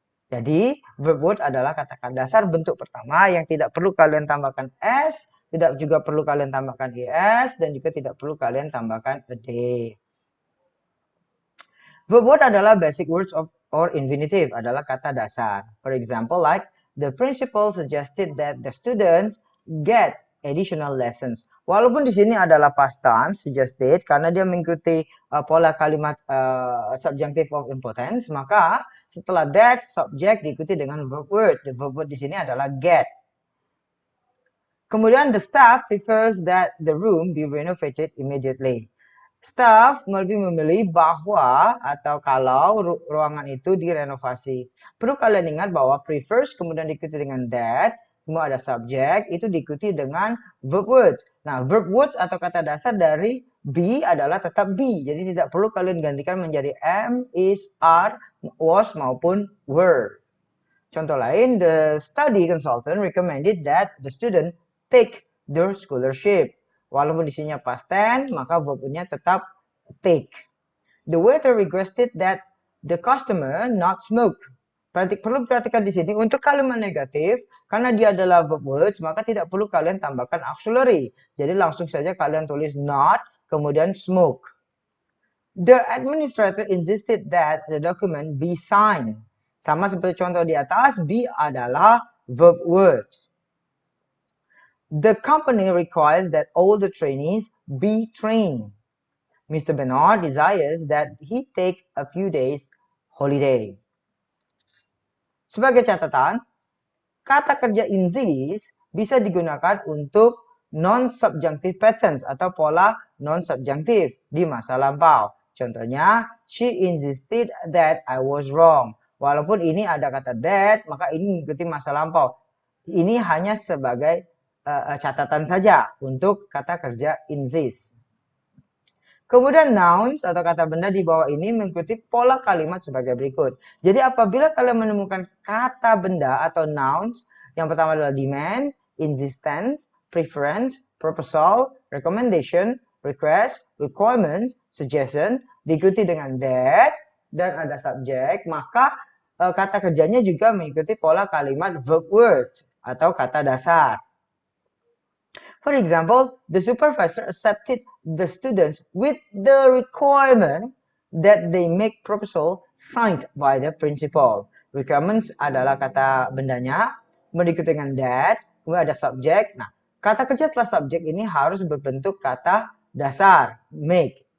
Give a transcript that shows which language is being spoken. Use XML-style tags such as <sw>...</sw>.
<id>Jadi, verb word adalah kata dasar bentuk pertama yang tidak perlu kalian tambahkan s, tidak juga perlu kalian tambahkan es, dan juga tidak perlu kalian tambahkan a day. Verb word adalah</id> <en>basic words of or infinitive,</en> <id>adalah kata dasar.</id> <en>For example, like the principal suggested that the students get additional lessons.</en> <id>Walaupun di sini adalah past time, suggested, karena dia mengikuti pola kalimat subjunctive of importance, maka setelah that, subject diikuti dengan verb word.</id> <en>The verb word</en> <id>di sini adalah</id> <en>get.</en> <id>Kemudian</id> <en>the staff prefers that the room be renovated immediately.</en> <id>Staff lebih memilih bahwa atau kalau ruangan itu direnovasi. Perlu kalian ingat bahwa prefers kemudian diikuti dengan that, kemudian ada subject, itu diikuti dengan verb words. Nah, verb words atau kata dasar dari be adalah tetap be. Jadi tidak perlu kalian gantikan menjadi am, is, are, was, maupun were. Contoh lain,</id> <en>the study consultant recommended that the student take their scholarship.</en> <id>Walaupun di sini past tense, maka verbnya tetap take.</id> <en>The waiter requested that the customer not smoke.</en> <id>Perlu perhatikan di sini untuk kalimat negatif, karena dia adalah verb words, maka tidak perlu kalian tambahkan auxiliary. Jadi langsung saja kalian tulis not, kemudian smoke.</id> <en>The administrator insisted that the document be signed.</en> <id>Sama seperti contoh di atas, be adalah verb word.</id> <en>The company requires that all the trainees be trained. Mr. Bernard desires that he take a few days holiday.</en> <id>Sebagai catatan, kata kerja insist bisa digunakan untuk non-subjunctive patterns atau pola non-subjunctive di masa lampau. Contohnya,</id> <en>she insisted that I was wrong.</en> <id>Walaupun ini ada kata that, maka ini mengikuti masa lampau. Ini hanya sebagai catatan saja untuk kata kerja insist. Kemudian nouns atau kata benda di bawah ini mengikuti pola kalimat sebagai berikut. Jadi apabila kalian menemukan kata benda atau nouns, yang pertama adalah demand, insistence, preference, proposal, recommendation, request, requirement, suggestion, diikuti dengan that, dan ada subject, maka kata kerjanya juga mengikuti pola kalimat verb word atau kata dasar.</id> <en>For example, the supervisor accepted the students with the requirement that they make proposal signed by the principal.</en> <id>Requirements adalah kata bendanya, diikuti dengan that, kemudian ada subject. Nah, kata kerja setelah subject ini harus berbentuk kata dasar, make.</id>